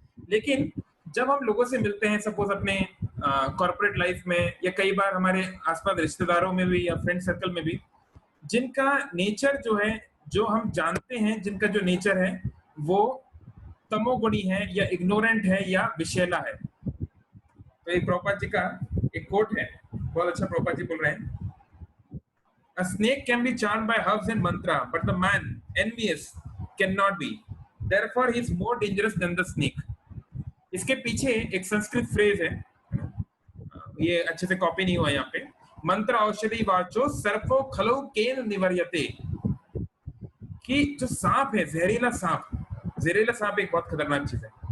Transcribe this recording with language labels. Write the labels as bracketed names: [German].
[Hindi] लेकिन जब हम लोगों से मिलते हैं, सपोज अपने कॉर्पोरेट लाइफ में, या कई बार हमारे आसपास रिश्तेदारों में भी या फ्रेंड सर्कल में भी, जिनका नेचर जो है, जो हम जानते हैं जिनका जो नेचर है वो तमोगुणी है, या इग्नोरेंट है, या विषैला है। तो एक प्रभुपाद जी का एक कोट है, बहुत अच्छा प्रभुपाद जी बोल रहे हैं, [English] A snake can be charmed by herbs and mantra, but the man envious cannot be. Therefore, he is more dangerous than the snake. [Hindi] इसके पीछे एक संस्कृत फ्रेज है, ये अच्छे से कॉपी नहीं हुआ यहाँ पे। [Sanskrit] मंत्र औषधि वाचो सर्पो खलो केन निवर्यते, [Hindi] कि जो सांप है, जहरीला सांप एक बहुत खतरनाक चीज है।